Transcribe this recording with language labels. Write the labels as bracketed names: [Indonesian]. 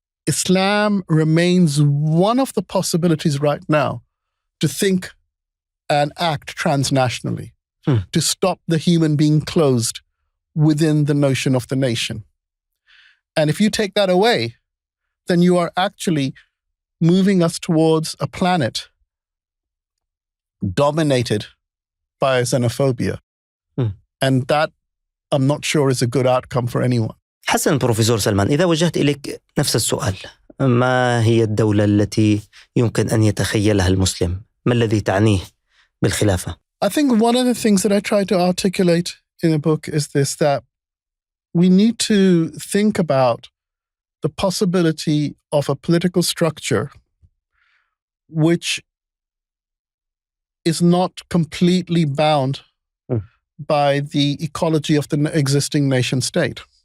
[English] Islam remains one of the possibilities right now to think and act transnationally, to stop the human being closed within the notion of the nation. And if you take that away, then you are actually moving us towards a planet dominated by xenophobia. And that, I'm not sure, is a good outcome for anyone. [Arabic] حسن بروفيسور سلمان، إذا وجهت إليك نفس السؤال، ما هي الدولة التي يمكن أن يتخيلها المسلم؟ ما الذي تعنيه بالخلافة؟ [English] I think one of the things that I try to articulate in the book is this, that we need to think about the possibility of a political structure which is not completely bound by the ecology of the existing nation state.